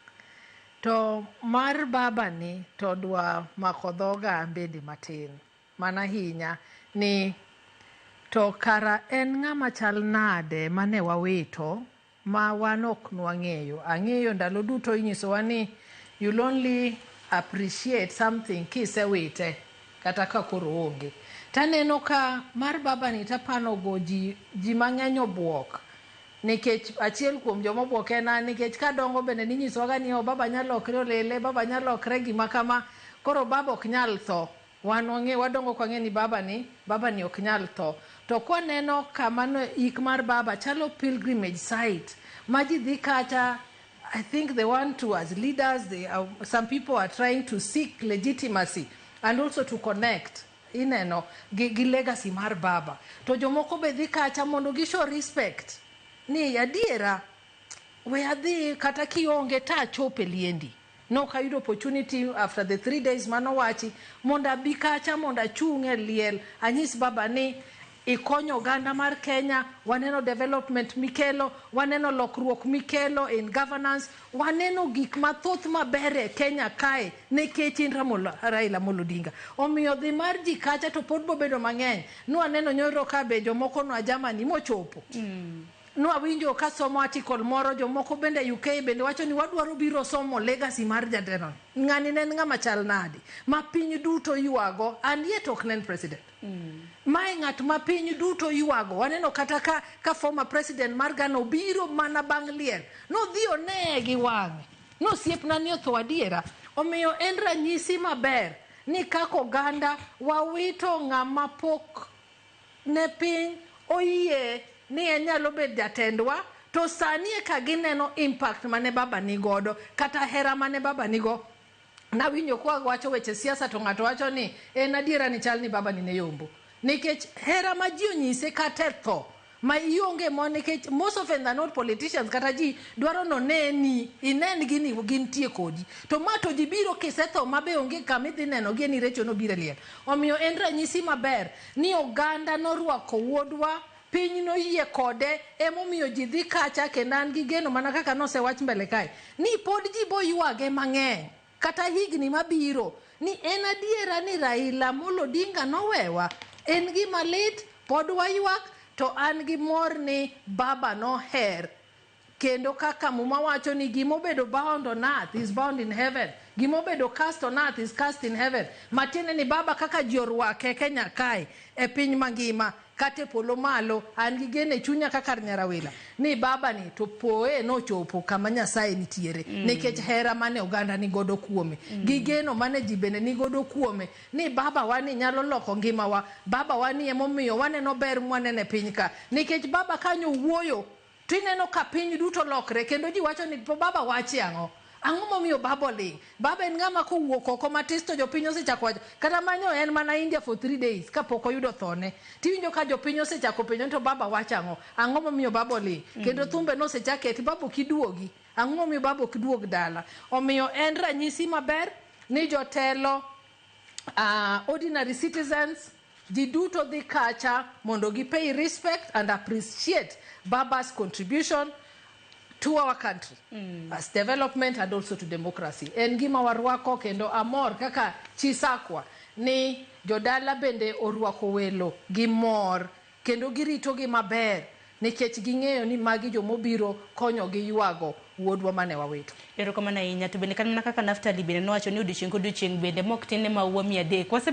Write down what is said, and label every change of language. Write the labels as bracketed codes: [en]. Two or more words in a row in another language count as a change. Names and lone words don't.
[luo] To mar baba ni to dwa mako dhoga bende matin. Mana hinya ni to kara en ng'ama chal nade mane wawito ma wan ok nwang'eyo. Ang'eyo ndalo duto inyisowa ni [en] you'll only appreciate something [luo] kisewite kata ka koro onge. Taneno ka mar baba ni tapanogo ji mang'eny obuok. Nikech achiel kuom joma obuok en nikech kadongo bende ninyisowaga ni baba nyalo okre olele, baba nyalo okre gima kama, koro baba ok nyal tho. Wadongo kwa ng'e ni baba ni ok nyal tho. To kwa neno kamano ik mar baba chalo pilgrimage site. Maji dhi kacha, [en] I think they want to, as leaders, some people are trying to seek legitimacy and also to connect gi legacy [luo] mar baba. To jomoko be dhi kacha mondo gi [en] show respect. [luo] Ni adiera we adhi kata kionge ta chope liendi. No kayudo [en] opportunity after the 3 days [luo] manowachi monda bi kacha monda chung' e liel anyis baba ni ikonyo oganda mar Kenya, waneno development mikelo, waneno lokruok mikelo [en] in governance, [luo] waneno gik mathoth maber e Kenya kae nikech in Raila Amollo Odinga. Omiyo dhi mar ji kacha to pod bobedo mang'eny. Nwaneno nyoro ka be jomoko no Germany mochopo. Nwawinjo ka somo article moro jomoko bende UK bende wacho ni wadwaro biro somo legacy mar jatelo. Ng'ani ne ng'ama chal nade ma piny duto ywago [en] and yet [luo] ok nen president. Mae ng'at ma piny duto ywago. Waneno kata ka [en] former president [luo] mar Ghana biro mana bang' liel. No dhi one gi wang'e. No siepna ni otho adiera. Omiyo en ranyisi maber ni kako oganda wawito ng'ama pok ne piny oyie ni nyalo bet jatendwa to sani e ka gineno impact mane baba nigodo kata hera mane baba nigo. Nawinjo kwa wacho weche siasa to ng'ato wacho ni en adiera ni chal ni baba ni ne yombo. Nikech hera ma ji onyise kata tho ma ionge mo nikech [en] most of them are not politicians [luo] kata ji dwaro no inen gini gintie kodi. To ma to ji biro kisetho mabe onge kama idhi neno gi ni Rachael no biro liel. Omiyo en ranyisi maber ni oganda norwako wuodwa piny no yie kode emomiyo ji dhi kacha kendo an gi geno mana kaka nosewach mbele kae ni pod ji bo ywage mang'eny kata higni mabiro ni en adiera ni Raila Amollo Odinga nowewa. En gima lit pod waywak to an gi mor ni baba noher kendo kaka muma wacho ni gimobedo [en] bound on earth is bound in heaven, [luo] gimobedo [en] cast on earth is cast in heaven. [luo] Matiende ni baba kaka ji orwake Kenya kae e piny mangima kate polo malo an gi gene chunya kaka Nyarawila ni baba ni to poe no chopo kama Nyasaye nitiere nikech hera mane oganda ni godo kuome gi geno mane ji bende ni godo kuome ni baba wani nyalo loko ngima wa, baba wani emomiyo waneno ber mwanene piny ka nikech baba kanyo wuoyo tineno ka piny duto lokre kendo ji wacho ni baba wachi ang'o momiyo baba ling. Baba en ng'ama kowuok oko matis to jopiny osechako wacho kata manyo en mana India [en] for 3 days [luo] kapok oyudo thone. Tiwinjo ka jopiny osechako penjo to baba wacho ang'o momiyo baba ling. Kendo thumbe nosechaketi baba kiduogi ang'o momiyo baba kiduog dala. Omiyo en ranyisi maber ni jotelo [en] ordinary citizens [luo] ji duto dhi kacha mondo gi [en] pay respect and appreciate baba's contribution to our country as development and also to democracy. [luo] En gima warwako kendo amor kaka chisakwa ni jodala bende orwako welo gi mor kendo girito gi maber nikech ging'eyo ni magi jomobiro konyo gi ywago wuodwa mane wawito. Erokamano ahinya. To bende kanena kaka Naftali bende nowacho ni odiochieng' kodiochieng' bende mok tin ne maua 300.